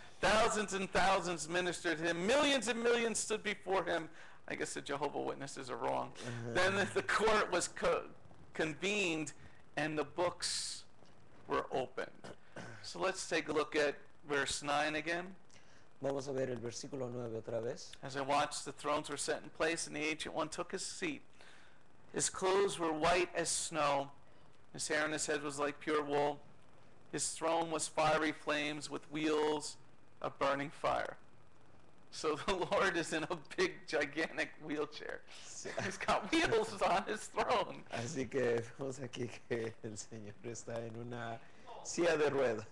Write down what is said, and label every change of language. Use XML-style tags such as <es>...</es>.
<en>Thousands and thousands ministered to him. Millions and millions stood before him. I guess the Jehovah's Witnesses are wrong. Then the court was convened and the books were opened. So let's take a look at verse 9 again.</en> <es>Vamos a ver el versículo 9 otra vez.</es> <en>As I watched, the thrones were set in place, and the Ancient One took his seat. His clothes were white as snow. His hair on his head was like pure wool. His throne was fiery flames with wheels of burning fire. So the Lord is in a big, gigantic wheelchair. He's got wheels on his throne.</en> <es>Así que vemos aquí que el Señor está en una silla de ruedas.</es>